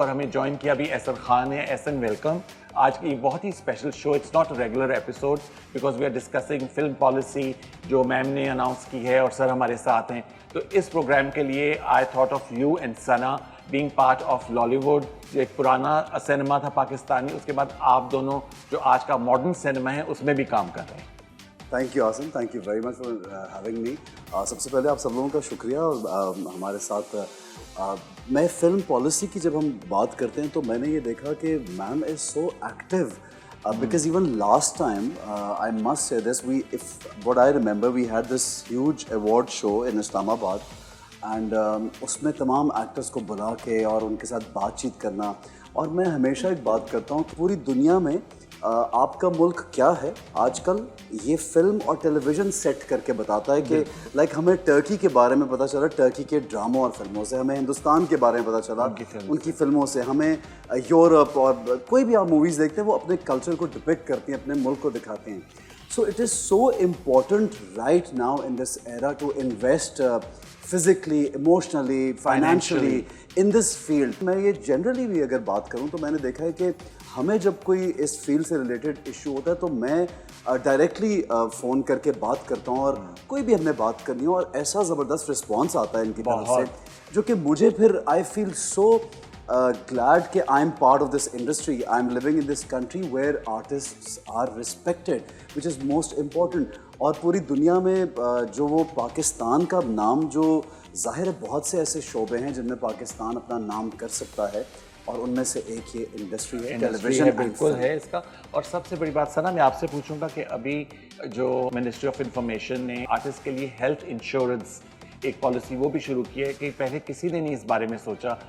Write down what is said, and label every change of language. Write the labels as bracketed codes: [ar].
[ur] اور ہمیں جوائن کیا ابھی احسن خان ہے. احسن ویلکم. آج کی بہت ہی special show, [en] it's not a regular episode because we are discussing film policy [ur] جو میم نے اناؤنس کی ہے, اور سر ہمارے ساتھ ہیں. تو اس پروگرام کے لیے [en] I thought of you and [ur] Sana being part of lolly would, جو ایک پرانا سینما تھا پاکستانی, اس کے بعد آپ دونوں جو آج کا ماڈرن سینما ہے اس میں بھی کام کر رہے ہیں. [en] Thank you awesome, thank you very much for having me. [ur] سب سے پہلے آپ سب لوگوں کا شکریہ. اور ہمارے ساتھ میں فلم پالیسی کی جب ہم بات کرتے ہیں تو میں نے یہ دیکھا کہ [en] ma'am is so active, because even last time, I must say this, what I remember, we had this huge award show in Islamabad, [ur] and اس میں تمام ایکٹرس کو بلا کے اور ان کے ساتھ بات چیت کرنا. اور میں ہمیشہ ایک بات کرتا ہوں کہ پوری دنیا میں آپ کا ملک کیا ہے آج کل, یہ فلم اور ٹیلی ویژن سیٹ کر کے بتاتا ہے. کہ لائک ہمیں ٹرکی کے بارے میں پتہ چلا, ٹرکی کے ڈراموں اور فلموں سے, ہمیں ہندوستان کے بارے میں پتہ چلا ان کی فلموں سے, ہمیں یورپ اور کوئی بھی آپ موویز دیکھتے ہیں وہ اپنے کلچر کو ڈپکٹ کرتی ہیں, اپنے ملک کو دکھاتے ہیں. [en] So it is so important right now in this era to invest physically, emotionally, financially in this field. [ur] میں یہ generally بھی اگر بات کروں تو میں نے دیکھا ہے کہ ہمیں جب کوئی اس فیلڈ سے ریلیٹڈ ایشو ہوتا ہے تو میں ڈائریکٹلی فون کر کے بات کرتا ہوں اور کوئی بھی ہم نے بات کرنی ہو اور ایسا زبردست رسپانس آتا ہے ان کی طرف سے جو کہ مجھے پھر [en] I feel so glad [ur] کہ [en] I am part of this industry. I am living in this country where artists are respected, which is most important. [ur] اور پوری دنیا میں جو وہ پاکستان کا نام جو ظاہر ہے بہت سے ایسے شعبے ہیں جن میں پاکستان اپنا نام کر سکتا ہے اور ان میں سے ایک یہ انڈسٹری ہے ٹیلی ویژن. بالکل ہے اس کا. اور سب سے بڑی بات سنا میں آپ سے پوچھوں گا کہ ابھی جو منسٹری آف انفارمیشن نے آرٹسٹ کے لیے ہیلتھ انشورنس ایک پالیسی وہ بھی شروع کی ہے کہ پہلے کسی نے نہیں اس بارے میں سوچا.